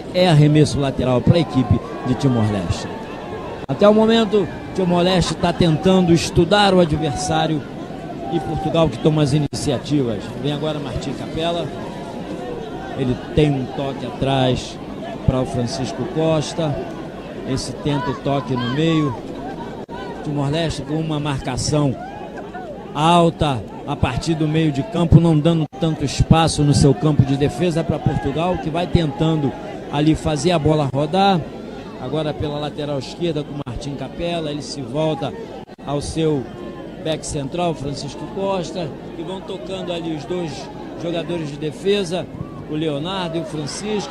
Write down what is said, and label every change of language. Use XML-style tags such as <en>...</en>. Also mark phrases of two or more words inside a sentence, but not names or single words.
<pt>É arremesso lateral para a equipe de Timor-Leste. Até o momento, Timor-Leste está tentando estudar o adversário e Portugal que toma as iniciativas. Vem agora Martim Capela. Ele tem um toque atrás para o Francisco Costa. Esse tenta o toque no meio. Timor-Leste com uma marcação alta a partir do meio de campo, não dando tanto espaço no seu campo de defesa para Portugal, que vai tentando ali fazer a bola rodar. Agora pela lateral esquerda com o Martim Capela, ele se volta ao seu back central, Francisco Costa, e vão tocando ali os dois jogadores de defesa, o Leonardo e o Francisco.</pt>